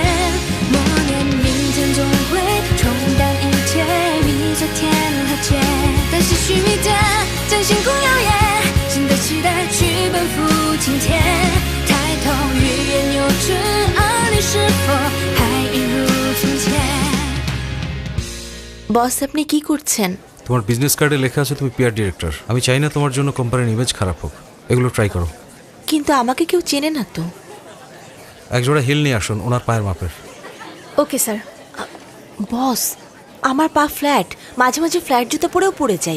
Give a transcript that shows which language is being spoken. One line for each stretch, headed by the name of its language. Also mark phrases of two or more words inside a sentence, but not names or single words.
Chinese: 默念明天总会冲淡一切，比昨天和解。但是须弥间将星空耀眼，新的期待去奔赴今天。抬头欲言又止，而你是否还一如从前？
Bangla: বস আপনি কি করছেন? তোমার
English: business card
Bangla: লেখা আছে তুমি
English: PR director.
Bangla: আমি চাই না তোমার জন্য কোম্পানির ইমেজ খারাপ হোক। এগুলো ট্রাই করো। কিন্তু আমাকে কেউ চেনে না তো। এক জোড়া হিল নিয়ে আসুন ওনার পায়ের মাপের।
English: OK sir.
Bangla: বস আমার পা ফ্ল্যাট, মাঝে মাঝে ফ্ল্যাট জুতো পরেও পড়ে যাই।